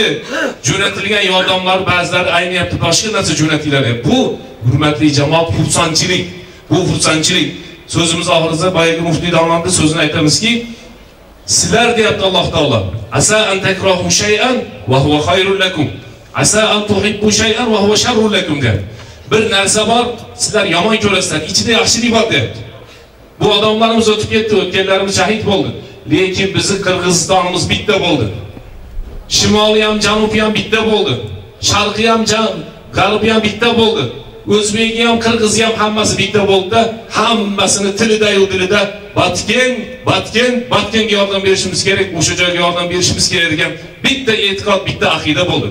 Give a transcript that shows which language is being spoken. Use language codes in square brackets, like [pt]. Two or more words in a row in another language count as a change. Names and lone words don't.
[uz] Jo'natilgan yordamlar ba'zilari ayniyapti, boshqa narsa jo'natiladi. Bu hurmatli jamoat xursandchilik. Bu xursandchilik. So'zimiz oxirida boyagi muftiy domlamning so'zini aytamizki, sizlar deyapti Alloh taolo, [ar] عسى أن تكرهوا شيئا وهو خير لكم. عسى أن تحبوا شيئا وهو شر لكم deyapti. [uz] Bir narsa bor, sizlar yomon ko'rasizlar, ichida yaxshilik bor deyapti. Bu odamlarimiz o'tib ketdi, o'tganlarimiz shahid bo'ldi. Lekin bizning Qirg'izistonimiz bitta bo'ldi. Shimoliy ham, janubiy ham bitta bo'ldi. Sharqiy ham, g'arbiy ham bitta bo'ldi. O'zbeki ham, Qirg'izi ham hammasi bitta bo'ldi-da, hammasini tilida-yu dilida Batkenga yordam berishimiz kerak, o'sha joyga yordam berishimiz kerak degan bitta e'tiqod, bitta aqida bo'ldi.